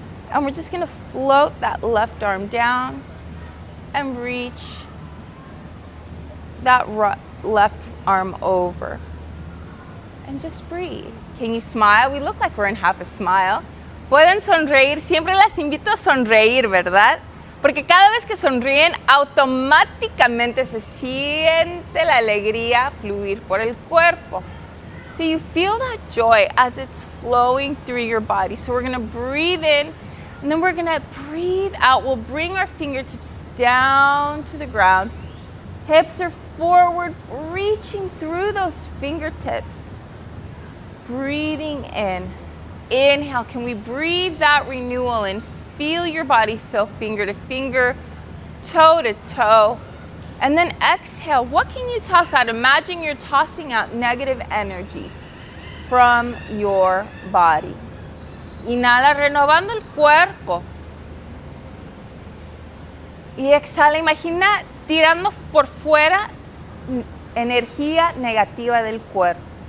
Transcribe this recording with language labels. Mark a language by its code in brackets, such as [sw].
[en] And we're just gonna float that left arm down and reach that left arm over. And just breathe. Can you smile? We look like we're in half a smile. [es] Pueden sonreír. Siempre las invito a sonreír, ¿verdad? Porque cada vez que sonríen, automáticamente se siente la alegría fluir por el cuerpo. [en] So you feel that joy as it's flowing through your body. So we're gonna breathe in, and then we're gonna breathe out. We'll bring our fingertips down to the ground. Hips are forward, reaching through those fingertips. Breathing in. Inhale, can we breathe that renewal in? Feel your body fill finger to finger, toe to toe. And then exhale. What can you toss out? Imagine you're tossing out negative energy from your body. [es] Inhala, renovando el cuerpo. Y exhala, imagina tirando por fuera energía negativa del cuerpo.